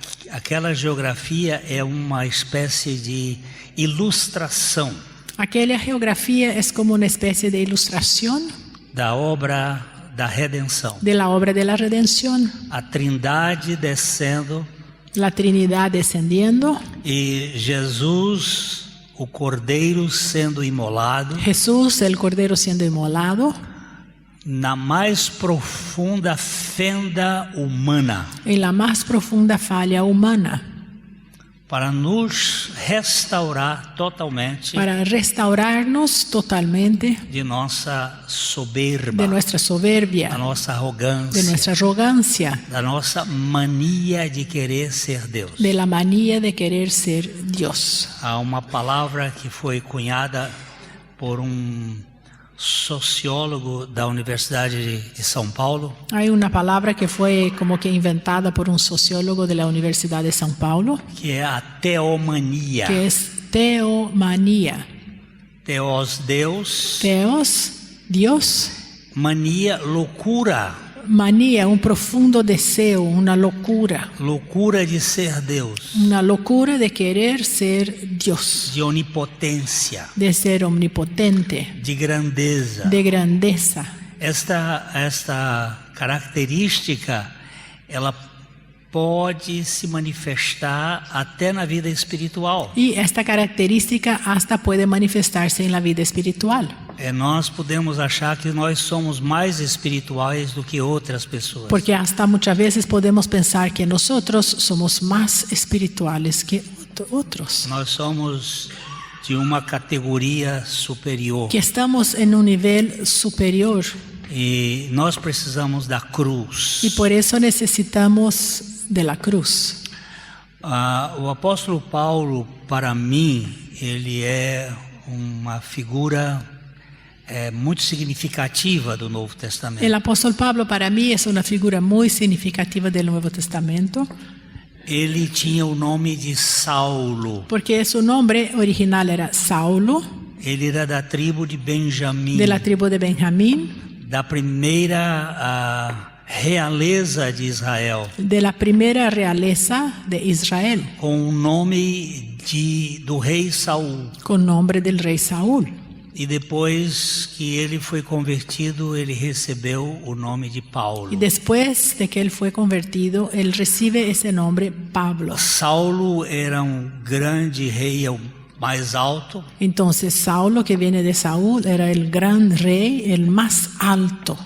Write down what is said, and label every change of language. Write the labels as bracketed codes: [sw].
[pt] Aquela geografia é uma espécie de ilustração [es] Aquella geografía es como una especie de ilustración [pt] da obra da redenção. [es] de la obra de la redención. [pt] A Trindade descendo [es] La Trinidad descendiendo, [pt] e Jesus, o Cordeiro, sendo imolado [es] Jesús, el Cordero, siendo inmolado [pt] na mais profunda fenda humana, [es] en la más profunda falla humana, [pt] para nos restaurar totalmente [es] para restaurarnos totalmente [pt] de nossa soberba, [es] de nuestra soberbia, [pt] da nossa [es] de [pt] arrogância, [es] nuestra arrogancia, [pt] da nossa mania de querer ser Deus. [es] de la manía de querer ser Dios. [pt] Há uma palavra que foi cunhada por sociólogo da Universidade de São Paulo, [es] Hay una palabra que fue como que inventada por un sociólogo de la Universidad de São Paulo, [pt] que é a teomania. [es] que es teomanía. [pt] Teos, Deus, [es] Teos, Dios, [pt] mania, loucura. [es] manía, un profundo deseo, una locura [pt] Loucura de ser Deus, [es] de querer ser Dios, [pt] de onipotência, [es] de ser omnipotente, [pt] de grandeza. [es] de grandeza. [pt] Esta característica, ela pode se manifestar até na vida espiritual. [es] Y esta característica hasta puede manifestarse en la vida espiritual. [pt] Nós podemos achar que nós somos mais espirituais do que outras pessoas. [es] Porque hasta muchas veces podemos pensar que nosotros somos más espirituales que otros. [pt] Nós somos de uma categoria superior. [es] Que estamos en un nivel superior. [pt] E nós precisamos da cruz. [es] Y por eso necesitamos de la cruz. [pt] O apóstolo Paulo, para mim, ele é uma figura muito significativa do Novo Testamento. [es] El apóstol Pablo para mí es una figura muy significativa del Nuevo Testamento. [pt] Ele tinha o nome de Saulo. [es] Porque su nombre original era Saulo, [pt] Ele era da tribo de Benjamim, [es] de la tribu de Benjamín, [pt] da primeira realeza de Israel, [es] de la primera realeza de Israel, [pt] com o nome do rei Saul. [es] con nombre del rey Saúl. [pt] E depois que ele foi convertido, ele recebeu o nome de Paulo. [es] Y después de que él fue convertido, él recibe ese nombre Pablo. [pt] Saulo era grande rei, o mais alto. [es] Entonces Saulo, que viene de Saúl, era el gran rey, el más alto.